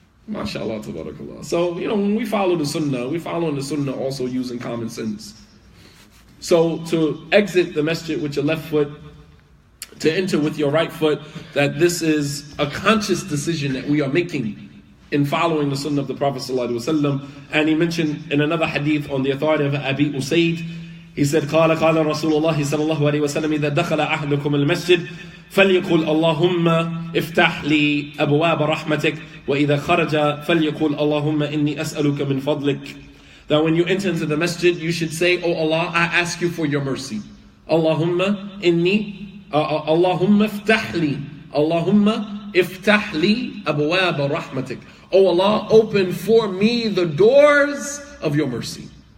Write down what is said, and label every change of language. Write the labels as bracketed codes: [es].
[en] MashaAllah, tabarakallah. So, when we follow the sunnah, we follow the sunnah also using common sense. So, to exit the masjid with your left foot, to enter with your right foot, that this is a conscious decision that we are making in following the sunnah of the Prophet ﷺ. And he mentioned in another hadith on the authority of Abi Usaid, he said, [ar] قال رسول الله صلى الله عليه وسلم إذا دخل أحدكم المسجد فليقل اللهم افتح لي أبواب رحمتك وإذا خرج فليقل اللهم إني أسألك من فضلك. [en] That when you enter into the masjid, you should say, Oh Allah, I ask you for your mercy. [ar] Allahumma iftah li. Allahumma iftah li abwab rahmatik. [en] Oh Allah, open for me the doors of your mercy.